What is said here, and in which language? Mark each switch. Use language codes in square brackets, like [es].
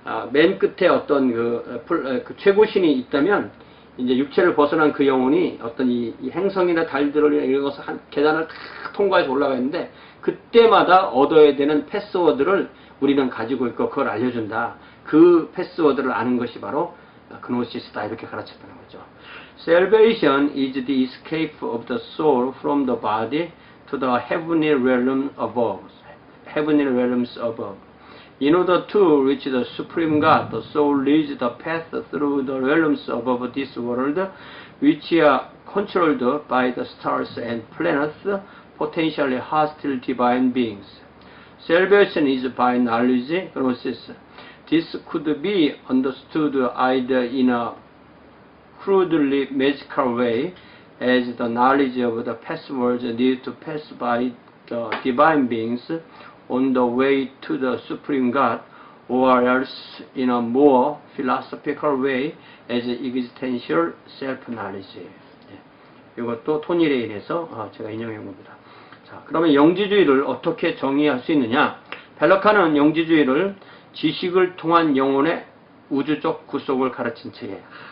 [ko] 맨 끝에 어떤 그 최고신이 있다면 이제 육체를 벗어난 그 영혼이 어떤 이 행성이나 달들을 이런 것을 계단을 탁 통과해서 올라가 있는데 그때마다 얻어야 되는 패스워드를 우리는 가지고 있고 그걸 알려준다. 그 패스워드를 아는 것이 바로 그노시스다 이렇게 가르쳤다는 거죠. [en] Salvation is the escape of the soul from the body to the heavenly realm above. Heavenly realms above. In order to reach the supreme God, the soul leads the path through the realms above this world, which are controlled by the stars and planets, potentially hostile divine beings. Salvation is by knowledge, gnosis. This could be understood either in a crudely magical way, as the knowledge of the passwords needed to pass by the divine beings on the way to the Supreme God, or else in a more philosophical way as existential self-knowledge. [ko] 이것도 토니레인에서 제가 인용해 봅니다. 자, 그러면 영지주의를 어떻게 정의할 수 있느냐? 펠러칸은 영지주의를 지식을 통한 영혼의 우주적 구속을 가르친 책이에요.